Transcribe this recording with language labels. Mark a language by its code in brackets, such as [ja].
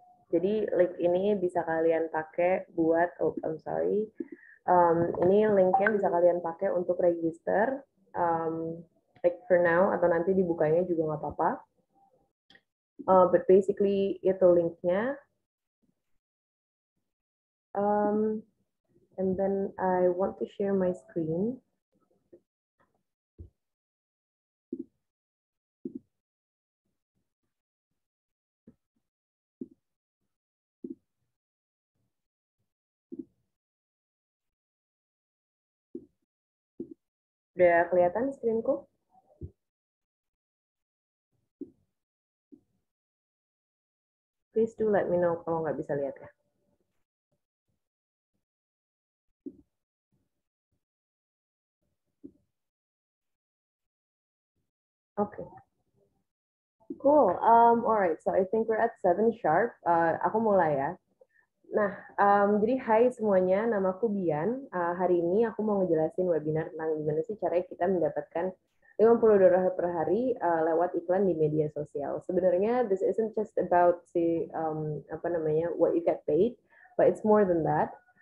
[id] Jadi link ini bisa kalian pakai buat, [en] I'm sorry, [id] ini linknya bisa kalian pakai untuk register, [en] like for now [id] atau nanti dibukanya juga nggak apa-apa. [en] But basically [id] itu linknya. [en] And then I want to share my screen. [id] Udah kelihatan screenku? [en] Please do let me know [id] kalau nggak bisa lihat ya. [en] Oke. Cool. Alright, so I think we're at 7 sharp. [id] Aku mulai ya. Nah, jadi hai semuanya, namaku Bian. Hari ini aku mau ngejelasin webinar tentang gimana sih caranya kita mendapatkan $50 per hari lewat iklan di media sosial. Sebenarnya [en] this isn't just about [id] apa namanya [en] what you get paid, but it's more than that.